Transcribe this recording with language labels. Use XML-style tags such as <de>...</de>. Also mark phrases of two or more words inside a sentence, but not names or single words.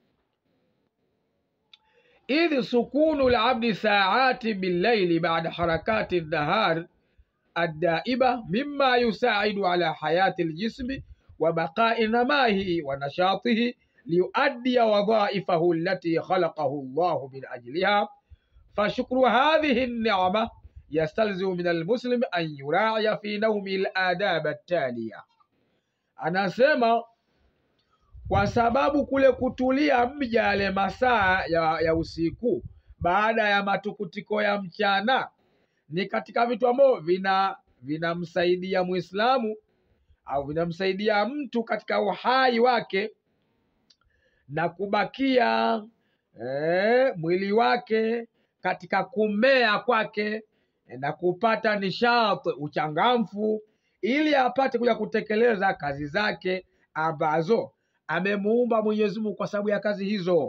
<ar>إذ سكون العبد ساعات بالليل بعد حركة النهار الدائبة مما يساعد على حياة الجسم وبقاء نمائه ونشاطه ليؤدي وظائفه التي خلقه الله من أجلها فشكر هذه النعمة يستلزم من المسلم أن يراعي في نومه الآداب التالية.</ar> <sw>Anasema kwa sababu kule kutulia mja yale masaa ya usiku baada ya matukutiko ya mchana ni katika vitu ambavyo vinamsaidia Muislamu au vinamsaidia mtu katika uhai wake na kubakia mwili wake katika kumea kwake na kupata nishati, uchangamfu, ili apate kuja kutekeleza kazi zake ambazo amemuumba Mwenyezi Mungu kwa sababu ya kazi hizo.</sw>